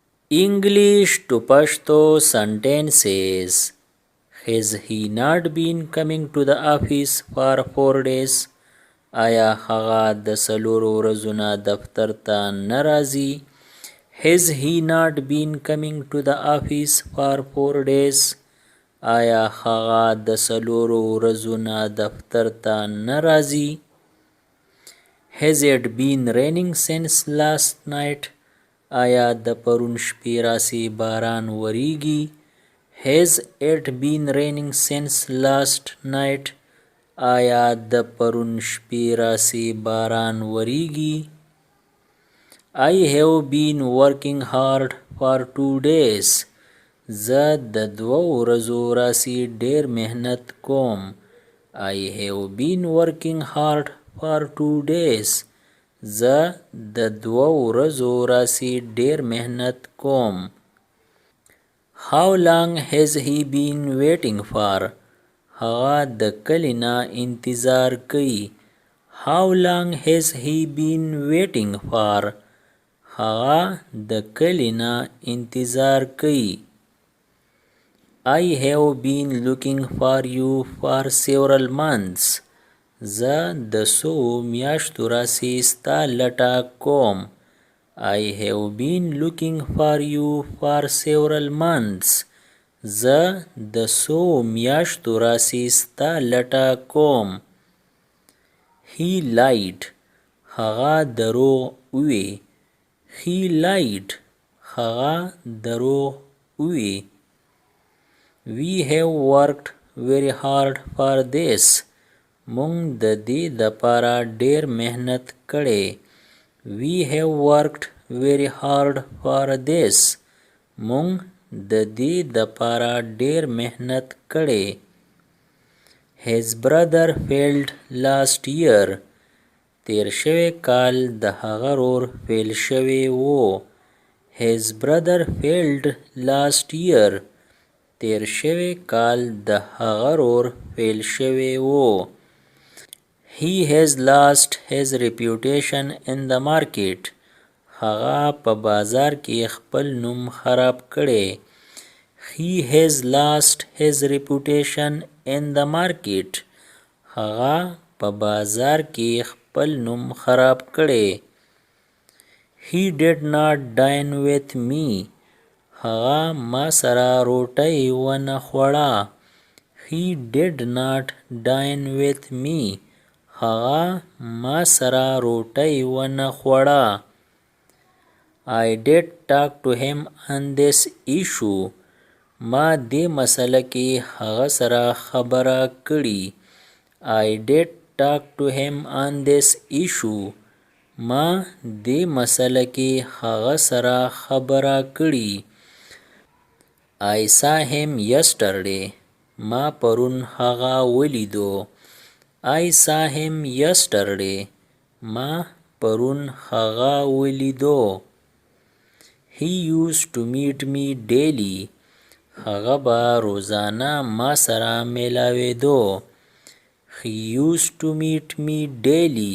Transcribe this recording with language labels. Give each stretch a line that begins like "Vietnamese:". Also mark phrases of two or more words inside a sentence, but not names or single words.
English: English to Pashto sentences. Has he not been coming to the office for 4 days?
Pashto: آیا هغه د څلورو ورځو نه دفتر ته نه راځي؟
English: Has he not been coming to the office for 4 days?
Pashto: آیا هغه د څلورو ورځو نه دفتر ته نه راځي؟
English: Has it been raining since last night?
Pashto: آیا د پرون شپې راسې باران وریږي؟
English: Has it been raining since last night?
Pashto: آیا د پرون شپې راسې باران وریږي؟
English: I have been working hard for 2 days.
Pashto: زه د 2 ورځو راسې ډیر مهنت کوم.
English: I have been working hard for 2 days.
Pashto: زه د 2 ورځو راسې ډیر مهنت کوم.
English: How long has he been waiting for?
Pashto: هغه د کلي نه انتظار کوي.
English: How long has he been waiting for?
Pashto: هغه د کلي نه انتظار کوي.
English: I have been looking for you for several months.
Pashto: زه د څو میاشتو راسې ستا لټه کوم.
English: I have been looking for you for several months.
Pashto: زه د څو میاشتو راسې ستا لټه کوم.
English: He lied.
Pashto: هغه دروغ ووی.
English: He lied.
Pashto: هغه دروغ ووی.
English: We have worked very hard for this.
Pashto: مونږ د دې دپاره ډیر مهنت کړی.
English: We have worked very hard for this.
Pashto: مونږ د دې دپاره ډیر مهنت کړی.
English: His brother failed last year.
Pashto: تیر شوی کال د هغه ورور فیل شوی وو.
English: His brother failed last year.
Pashto: تیر شوی کال د هغه ورور فیل شوی وو.
English: He has lost his reputation in the market.
Pashto: هغه په بازار کې خپل نوم خراب کړی.
English: He has lost his reputation in the market.
Pashto: هغه په بازار کې خپل نوم خراب کړی.
English: He did not dine with me.
Pashto: هغه ما سره روټۍ ونه خوړه.
English: He did not dine with me.
Pashto: هغه ما سره روټۍ ونه خوړه.
English: I did talk to him on this issue.
Pashto: ما دې مسله کې هغه سره خبره کړې.
English: I did talk to him on this issue.
Pashto: ما دې مسله کې هغه سره خبره کړې.
English: I saw him yesterday.
Pashto: ما پرون هغه ولیدو.
English: I saw him yesterday.
Pashto: ما پرون هغه ولیدو.
English: He used to meet me daily.
Pashto: هغه به روزانه ما سره میلاویدو.
English: He used to meet me daily.